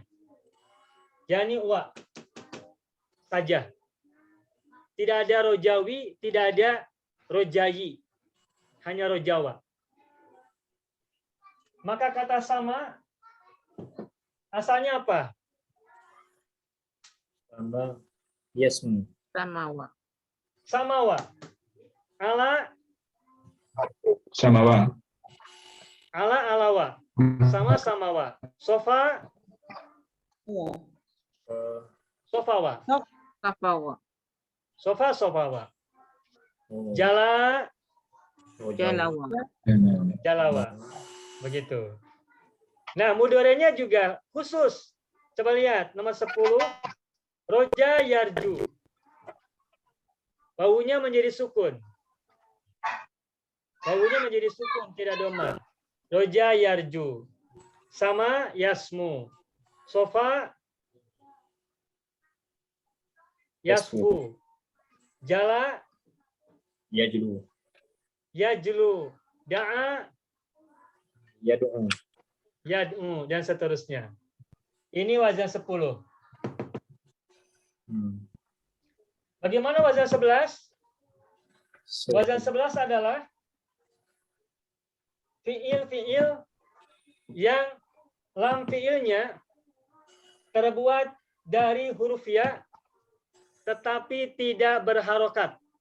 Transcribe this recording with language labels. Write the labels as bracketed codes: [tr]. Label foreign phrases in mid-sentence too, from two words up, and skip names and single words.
[id] yakni wa saja. Tidak ada rojawi, tidak ada rojayi. Hanya rojawa. Maka kata sama asalnya apa? [ar] سما يسمو. سمو. سمو. علا سمو. علا علو. سما سمو. صفا صفو. صفو. صفا صفو. جلا جلو. جلو. [id] Begitu. Nah, mudorenya juga khusus. Coba lihat nomor 10. [ar] رجا يرجو. [id] Wawunya menjadi sukun. Wawunya menjadi sukun, tidak doma. [ar] رجا يرجو. سما يسمو. صفا يصفو. جلا يجلو. يجلو. دعا يدعو. يدعو, [id] dan seterusnya. Ini wazan 10. Bagaimana wazan 11? Wazan 11 adalah fiil-fiil yang lam fiilnya terbuat dari huruf ya tetapi tidak berharokat.